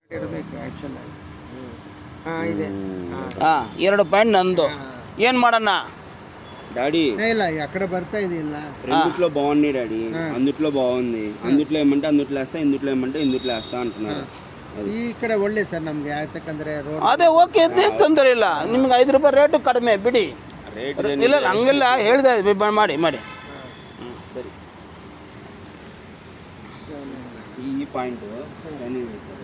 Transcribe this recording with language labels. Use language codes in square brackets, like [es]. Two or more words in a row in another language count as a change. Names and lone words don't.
[kn] ಇರಬೇಕು ಆ್ಯಕ್ಚುಲ್ ಹಾಂ ಇದೆ ಹಾಂ 2 ಪಾಯಿಂಟ್ ನಂದು. ಏನು ಮಾಡೋಣ [te] డాడీ [kn] ಇಲ್ಲ [te] ఆ కడ [kn] ಬರ್ತಾ ಇದೆಯಲ್ಲ [te] రెండిట్లో బాగున్నాయి డాడీ, అందుట్లో బాగుంది, అందుట్లో ఏమంటే అందుట్లో వేస్తా, ఇందుట్లో ఏమంటే ఇందుట్లో వేస్తా అంటున్నారు. [kn] ಈ ಕಡೆ ಒಳ್ಳೆ ಸರ್ ನಮಗೆ ಯಾಕಂದ್ರೆ ರೋಡ್ ಅದೇ ಓಕೆ ಅದೇನು ತೊಂದರೆ ಇಲ್ಲ. ನಿಮ್ಗೆ 5 ರೂಪಾಯಿ ರೇಟು ಕಡಿಮೆ ಬಿಡಿ. ರೇಟ್ ಇಲ್ಲ ಇಲ್ಲ ಹಂಗೆಲ್ಲ ಹೇಳ್ದೆ ಮಾಡಿ ಮಾಡಿ. ಸರಿ. ಈ ಪಾಯಿಂಟ್ ಏನಿದೆ ಸರ್